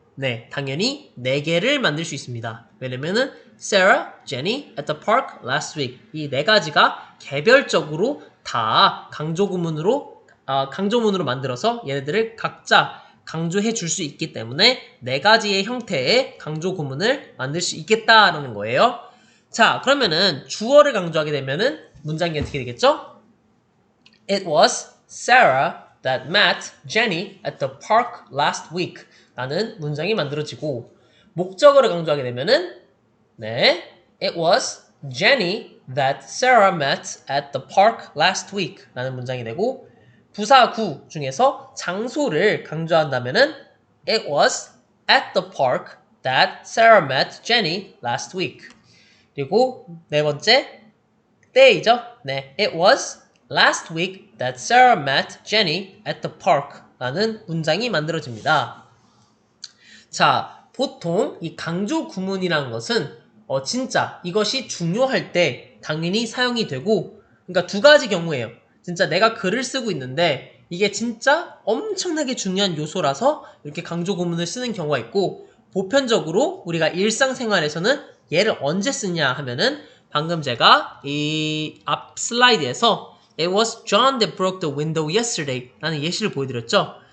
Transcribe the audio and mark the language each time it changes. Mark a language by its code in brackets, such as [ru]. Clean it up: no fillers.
[ko] 네, 당연히 4개를 만들 수 있습니다. 왜냐면은 Sarah, Jenny at the park last week 이 4가지가 개별적으로 다 강조문으로 만들어서 얘네들을 각자 강조해 줄 수 있기 때문에 4가지의 형태의 강조 구문을 만들 수 있겠다라는 거예요. 자, 그러면은 주어를 강조하게 되면은 문장이 어떻게 되겠죠? [en] It was Sarah that met Jenny at the park last week [ko] 라는 문장이 만들어지고 목적어를 강조하게 되면은 네, [en] It was Jenny that Sarah met at the park last week [ko] 라는 문장이 되고 부사구 중에서 장소를 강조한다면은 [en] It was at the park that Sarah met Jenny last week. [ko] 그리고 네 번째 때이죠. [en] 네, It was last week that Sarah met Jenny at the park [ko] 라는 문장이 만들어집니다. 자, 보통 이 강조 구문이라는 것은 진짜 이것이 중요할 때 당연히 사용이 되고 그러니까 2가지 경우예요. 진짜 내가 글을 쓰고 있는데 이게 진짜 엄청나게 중요한 요소라서 이렇게 강조 구문을 쓰는 경우가 있고 보편적으로 우리가 일상생활에서는 얘를 언제 쓰냐 하면은 방금 제가 이 앞 슬라이드에서 [en] It was John that broke the window yesterday [ko] 라는 예시를 보여드렸죠.